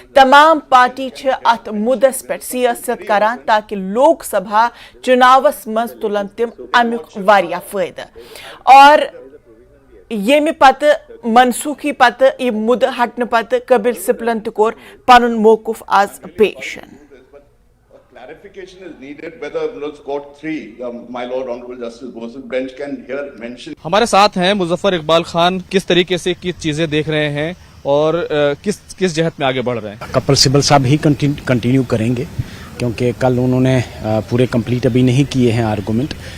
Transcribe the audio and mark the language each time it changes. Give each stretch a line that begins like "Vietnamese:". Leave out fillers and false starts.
Kashmiri: तमाम पार्टी अत मुद्दस पे सियासत करान ताकि लोकसभा चुनावस मज तुलन तिम अमुक वारियाह फायदा। और येमि पत मनसूखी पत ये मुद्द हटने पत कपिल सिब्बलन कोर पनुन मौकूफ आज पेश।
English: Clarification is needed whether court 3, my lord honorable justice Bose bench can here mention.
Hindi: हमारे साथ हैं मुजफ्फर इकबाल खान, किस तरीके से किस चीजें देख रहे हैं और किस जहत में आगे बढ़ रहे हैं? कपिल सिब्बल साहब ही कंटिन्यू करेंगे क्योंकि कल उन्होंने पूरे कंप्लीट अभी नहीं किए हैं आर्गूमेंट।